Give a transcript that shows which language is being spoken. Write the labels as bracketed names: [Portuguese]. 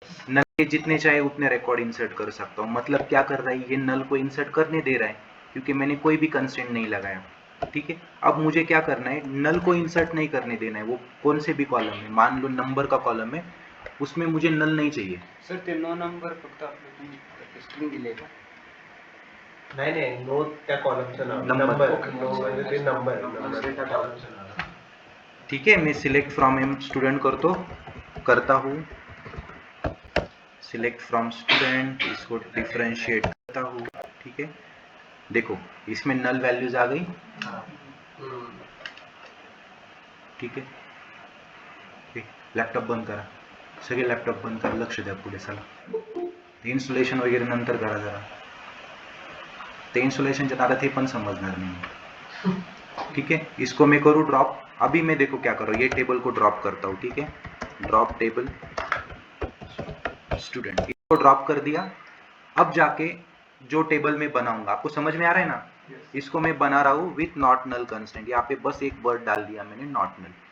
[Hindi] नल के जितने चाहे उतने रिकॉर्ड इंसर्ट कर सकता हूँ। मतलब क्या कर रहा है, ये नल को इंसर्ट करने दे रहा है क्योंकि मैंने कोई भी कंस्ट्रेंट नहीं लगाया, ठीक है। अब मुझे क्या करना है, नल को इंसर्ट नहीं करने देना है, वो कौन से भी कॉलम में, मान लो नंबर का कॉलम है, उसमें मुझे नल नहीं चाहिए। [Marathi] सर ते 9 नंबर फक्त आपल्याला स्ट्रिंग दिले का, नाही नो त्या कॉलमचं नाव, नंबर, नो म्हणजे ते नंबर, [Hindi] ठीक है। मैं सिलेक्ट फ्रॉम एम स्टूडेंट करता हूँ, सिलेक्ट फ्रॉम स्टूडेंट, इसको डिफरेंशिएट करता हूँ, ठीक है। देखो इसमें नल वैल्यूज आ गई, [Marathi] ठीक आहे. लॅपटॉप बंद करा, सगळे लॅपटॉप बंद करा, लक्ष द्या पुढे. चला इन्स्टॉलेशन वगैरे नंतर करा जरा, ते इंस्टॉलेशनच्या नादात हे पण समजणार नहीं. [Hindi] ठीक है, इसको मैं करूँ ड्रॉप. अभी मैं देखो क्या कर रहा हूँ, ये टेबल को ड्रॉप करता हूँ. ठीक है, ड्रॉप टेबल स्टूडेंट, इसको ड्रॉप कर दिया. अब जाके जो टेबल में बनाऊंगा, आपको समझ में आ रहा है ना? इसको मैं बना रहा हूँ विथ नॉट नल कंस्टेंट. यहाँ पे बस एक वर्ड डाल दिया मैंने, नॉट नल.